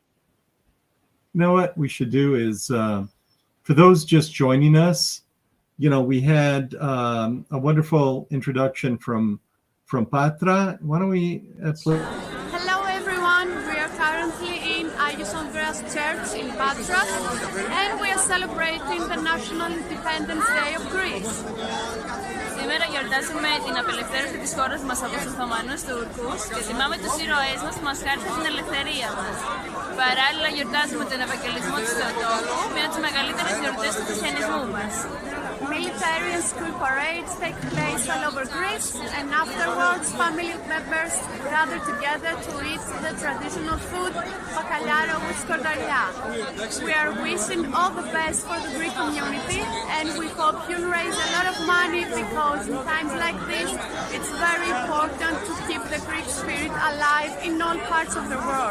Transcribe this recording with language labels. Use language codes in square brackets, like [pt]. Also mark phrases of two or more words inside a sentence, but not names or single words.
[en] You know what we should do is, for those just joining us, we had a wonderful introduction from Patra. Why don't we play? Hello everyone, we are currently in Agios Andreas Church in Patras and we are celebrating the National Independence Day of Greece. [el] Σήμερα γιορτάζουμε την απελευθέρωση της χώρας μας από τους Οθωμανούς Τούρκους και τιμάμε τους ήρωές μας που μας χάρισαν την ελευθερία μας. Παράλληλα γιορτάζουμε τον Ευαγγελισμό του Θεοτόκου, μία από τις μεγαλύτερες γιορτές του χριστιανισμού μας. [en] Military and school parades take place all over Greece, and afterwards family members gather together to eat the traditional food bakalyaro with skordalia. We are wishing all the best for the Greek community, and we hope you'll raise a lot of money because in times like this, it's very important to keep the Greek spirit alive in all parts of the world.